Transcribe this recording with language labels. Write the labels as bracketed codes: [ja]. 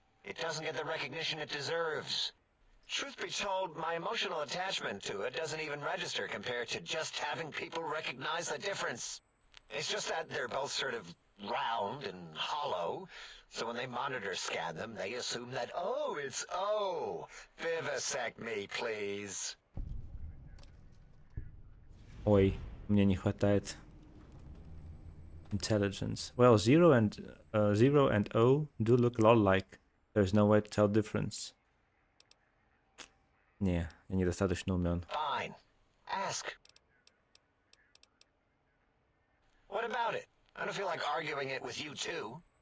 [en] It doesn't get the recognition it deserves. Truth be told, my emotional attachment to it doesn't even register compared to just having people recognize the difference. It's just that they're both sort of round and hollow, so when they monitor scan them, they assume that, oh, it's O. Vivisect me, please. [ru] Ой, мне не хватает intelligence. [en] Well, zero and O do look a lot alike. There's no way to tell difference. [ru] Не, я недостаточно умен. [en] Fine. Ask. What about it? I don't feel like arguing it with you, too.